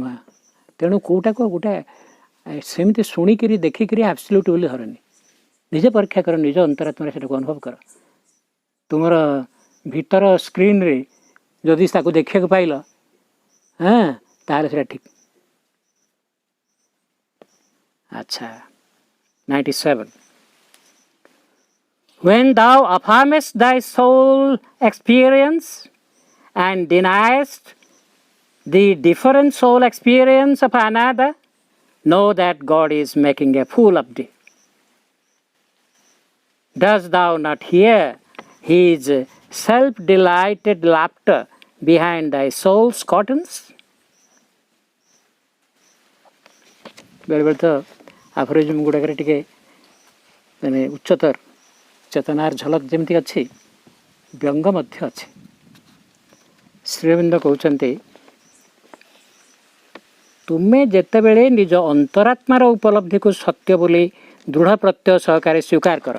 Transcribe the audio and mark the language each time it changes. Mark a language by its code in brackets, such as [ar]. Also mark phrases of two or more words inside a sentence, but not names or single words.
[or] ତେଣୁ କେଉଁଟାକୁ ଗୋଟେ ସେମିତି ଶୁଣିକିରି ଦେଖିକିରି ଆବସଲ୍ୟୁଟ୍ ବୋଲି ଧରନି, ନିଜେ ପରୀକ୍ଷା କର, ନିଜ ଅନ୍ତରାତ୍ମାରେ ସେଟାକୁ ଅନୁଭବ କର। ତୁମର ଭିତର ସ୍କ୍ରିନ୍ରେ ଯଦି ତାକୁ ଦେଖିବାକୁ ପାଇଲ, ତାହେଲେ ସେଟା ଠିକ୍। ଆଚ୍ଛା, 97. [en] When thou affirmest thy soul experience and deniest the different soul experience of another, know that God is making a fool of thee. Dost thou not hear his self-delighted laughter behind thy soul's curtains? [or] ବେଳେବେଳେ ତ ଆଫୋରିଜିମ୍ ଗୁଡ଼ାକରେ ଟିକେ ମାନେ ଉଚ୍ଚତର ଚେତନାର ଝଲକ ଯେମିତି ଅଛି, ବ୍ୟଙ୍ଗ ମଧ୍ୟ ଅଛି। ଶ୍ରୀଅରବିନ୍ଦ କହୁଛନ୍ତି, ତୁମେ ଯେତେବେଳେ ନିଜ ଅନ୍ତରାତ୍ମାର ଉପଲବ୍ଧିକୁ ସତ୍ୟ ବୋଲି ଦୃଢ଼ ପ୍ରତ୍ୟୟ ସହକାରେ ସ୍ୱୀକାର କର।